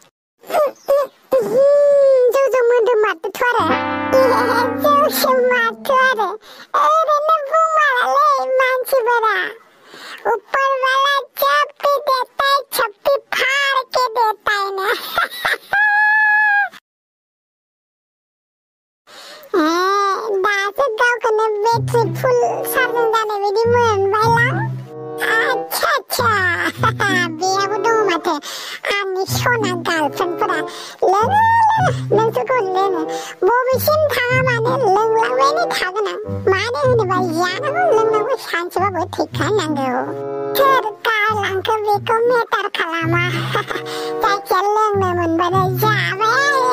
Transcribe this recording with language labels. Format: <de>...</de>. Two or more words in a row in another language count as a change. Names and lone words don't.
<brx>जौजों मोदोम माथोथ' आरो जौसो माथो आरो ओरैनो बुंमारालै मानसिफोरा</brx> <hi>ऊपर वाला जब भी देता है छप्पी फाड़ के देता है ना</hi> <brx>दासो गावखौनो</brx> <en>battery full charging</en> <brx>जानाय बायदि मोनबायलां अच्छा बेयावबो दङ माथो आंनि सना गार्लफ्रेन्डफोरा लोङो नोंसोरखौ लोङो बबेसिम थाङा मानो लोंलांबायानो थागोन आं मानो होनोबा जानांगौ लोंनांगौ सानसेबाबो थैखानांगौ सोर गारलांखो बेखौ मेटार खालामा जायखिया लोंनो मोनबानो जाबाय</brx>